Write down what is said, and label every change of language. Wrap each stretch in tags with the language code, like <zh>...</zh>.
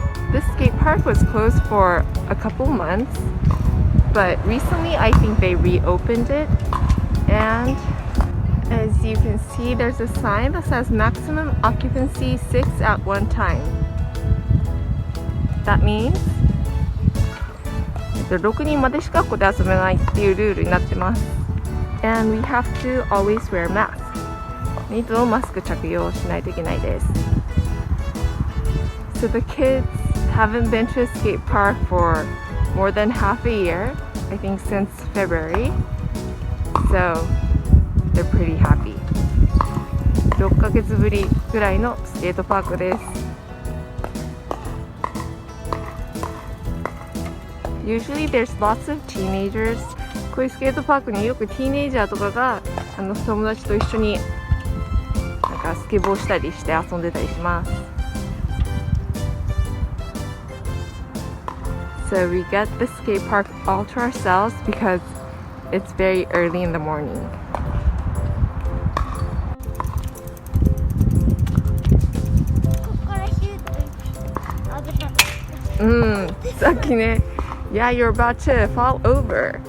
<en>This skate park was closed for a couple months, but recently I think they reopened it, and as you can see there's a sign that says maximum occupancy 6 at one time. That means</en> <ja>6人までしかここで遊べないっていうルールになってます。</ja> <en>And we have to always wear mask.</en> <ja>いつもマスク着用しないといけないです。</ja> <en>So the kids haven't been to a skate park for more than half a year, I think since February. So they're pretty happy.</en> <ja>6ヶ月ぶりぐらいのスケートパークです。</ja> <en>Usually there's lots of teenagers.</en> <ja>こういうスケートパークによくティーネイジャーとかが友達と一緒になんかスケボーしたりして遊んでたりします。</ja> <en>So we get the skate park all to ourselves because it's very early in the morning.</en> <ja>ここからシュート危なかった。さっきね</ja> <en>Yeah, you're about to fall over.</en>